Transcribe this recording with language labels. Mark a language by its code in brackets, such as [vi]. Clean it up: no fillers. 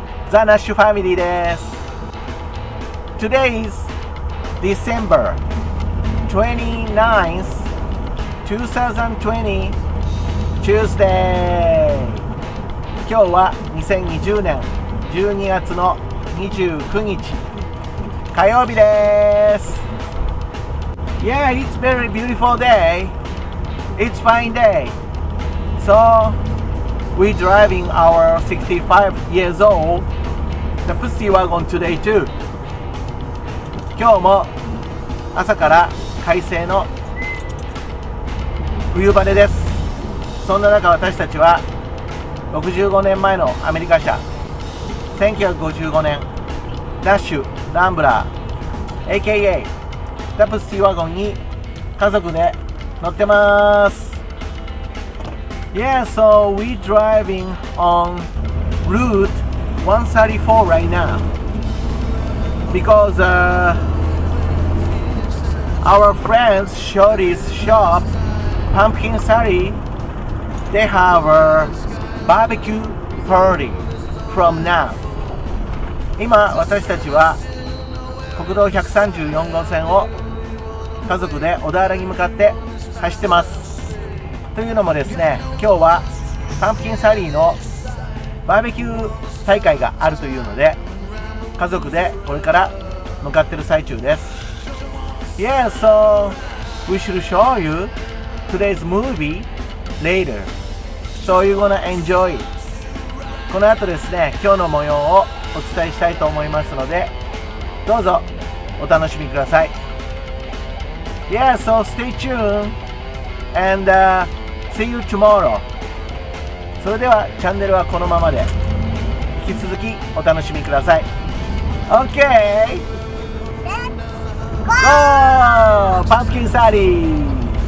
[en] The Nash Family です。 Today is December 29th, 2020 Tuesday. [ja] 今日は2020年12月の29日火曜日です。 [en] Yeah, it's very beautiful day.It's fine day. So we're driving our 65 years old the Pussy Wagon today too. [ja] 今日も朝から快晴の冬晴れです。そんな中私たちは65年前のアメリカ車1955年ダッシュランブラー AKA The Pussy Wagon に家族で乗ってます。 [en] Yeah, so we're driving on Route 134 right now because our friends Shorty's shop, Pumpkin Sari, they have a Bbq party from now. [ja] 今私たちは国道134号線を家族で小田原に向かって走ってます。というのもですね、今日はパンプキンサリーのバーベキュー大会があるというので家族でこれから向かってる最中です。 [en] Yeah, so we should show you today's movie later. So you're gonna enjoy it. [ja] この後ですね、今日の模様をお伝えしたいと思いますのでどうぞお楽しみください。 [en] Yeah, so stay tuned and、see you tomorrow. [ja] それではチャンネルはこのままで引き続きお楽しみください。 [en] OK! Go! パンプキンサリー